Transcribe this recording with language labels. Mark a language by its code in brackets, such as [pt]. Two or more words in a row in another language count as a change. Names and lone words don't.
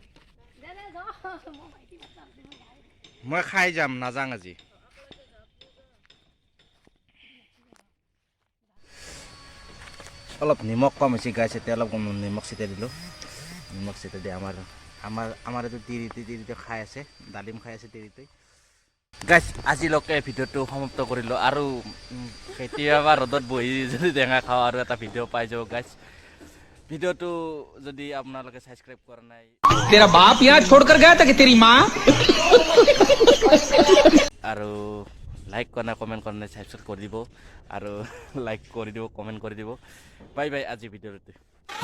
[as] মই খাই যাম নাযাং আজি অলপ নিমখ কম হৈছে গাইজ এতিয়া অলপ কম নিমখ ছিটাই দিলোঁ নিমখ ছিটাই দি আমাৰ এইটো তিৰিটো খাই আছে ডালিম খাই আছে তিৰিটোই গাইজ আজিলৈকে ভিডিঅ'টো সমাপ্ত কৰিলোঁ আৰু কেতিয়াবা ৰ'দত বহি যদি টেঙা খাওঁ আৰু এটা ভিডিঅ' পাই যাব গাইজ ভিডিঅ'টো যদি আপোনালোকে ছাবস্ক্ৰাইব কৰা নাই [hi] तेरा बाप यहाँ छोड़कर गया था कि तेरी माँ [as] আৰু লাইক কৰা নাই কমেণ্ট কৰা নাই ছাবস্ক্ৰাইব কৰি দিব আৰু লাইক কৰি দিব কমেণ্ট কৰি দিব [en] bye bye [as] আজি ভিডিঅ'টো